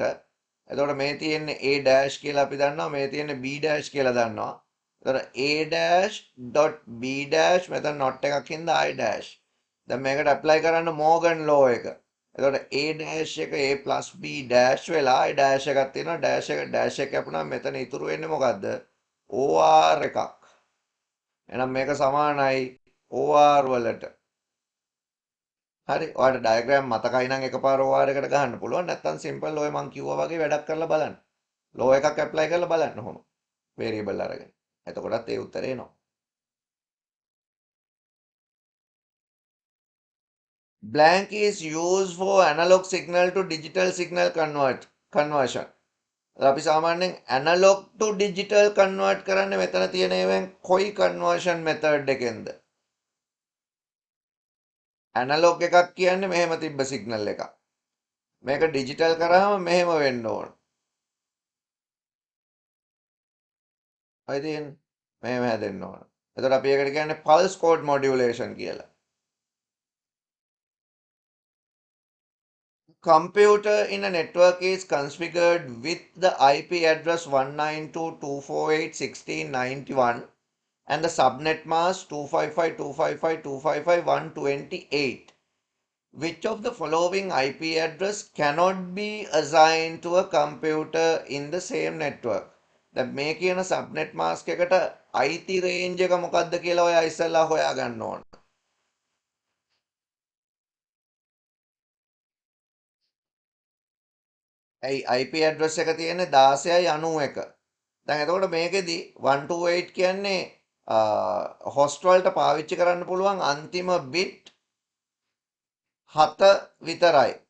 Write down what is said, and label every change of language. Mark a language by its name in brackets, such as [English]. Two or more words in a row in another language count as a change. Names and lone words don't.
[Sinhala] එතකොට මේ තියෙන්නේ [English] A dash [Sinhala] කියලා අපි දන්නවා. මේ තියෙන්නේ [English] B dash [Sinhala] කියලා දන්නවා. එතකොට [English] A dash dot B dash [Sinhala] මෙතන not එකක් හින්දා [English] I dash. [Sinhala] දැන් මේකට ඇප්ලයි කරන්න මෝගන් ලෝ එක. එතකොට [English] A dash [Sinhala] එක [English] A plus B dash [Sinhala] වෙලා [English] I dash [Sinhala] එකක් තියෙනවා. dash එක කැපුණාම මෙතන ඉතුරු වෙන්නේ මොකද්ද? OR එකක්. එහෙනම් මේක සමානයි OR වලට. හරි. ඔයාලට ඩයග්‍රෑම් මතකයි නම් එකපාර OR එකට ගහන්න පුළුවන්. නැත්නම් සිම්පල් ඔය මං කිව්වා වගේ වැඩක් කරලා බලන්න. ලෝ එකක් ඇප්ලයි කරලා බලන්න ඔහොම. වේරියබල් අරගෙන. එතකොටත් ඒ උත්තරේ එනවා. [English] Blank is used for analog signal to digital signal conversion. [Sinhala] අපි සාමාන්‍යයෙන් [English] analog to digital convert [Sinhala] කරන්නේ මෙතන තියෙන ඒවෙන් කොයි [English] conversion method [Sinhala] එකෙන්ද? ඇනලොග් එකක් කියන්නේ මෙහෙම තිබ්බ සිග්නල් එකක්. මේක ඩිජිටල් කරාම මෙහෙම වෙන්න ඕන. හරි තියෙන්නේ. මෙහෙම හැදෙන්න ඕන. එතකොට අපි ඒකට කියන්නේ [English] pulse code modulation [Sinhala] කියලා. [English] Computer in a network is configured with the IP address 192.248.16.91 and the subnet mask 255.255.255.128. Which of the following IP address cannot be assigned to a computer in the same network? [Sinhala] දැන් මේ කියන [English] subnet mask [Sinhala] එකට අයිති රේන්ජ් එක මොකක්ද කියලා ඔයා ඉස්සෙල්ලා හොයා ගන්න ඕන. ඇයි [English] IP address [Sinhala] එක තියෙන්නේ 16.91. දැන් එතකොට මේකෙදි 128 කියන්නේ හොස්ට් වලට පාවිච්චි කරන්න පුළුවන් අන්තිම බිට් 7 විතරයි.